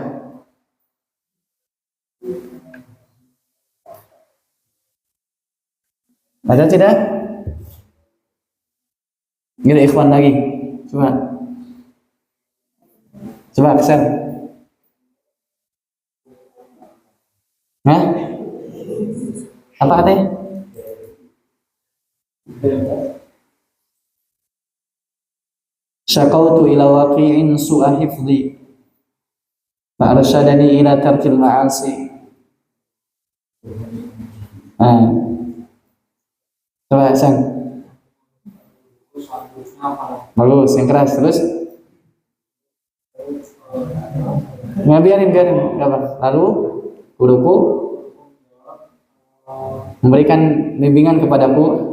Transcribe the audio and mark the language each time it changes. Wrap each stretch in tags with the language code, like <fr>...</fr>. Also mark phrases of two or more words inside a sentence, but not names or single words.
<id>Ada tidak? Gini ikhwan lagi. Coba kesan. Hah? Apa katanya?</id> <ar>شكوت إلى وكيع سوء حفظي فأرشدني إلى ترك المعاصي.</ar> <id>Coba Sang. Bagus, yang keras terus. Biarin, enggak apa. Lalu guruku memberikan bimbingan kepadaku.</id>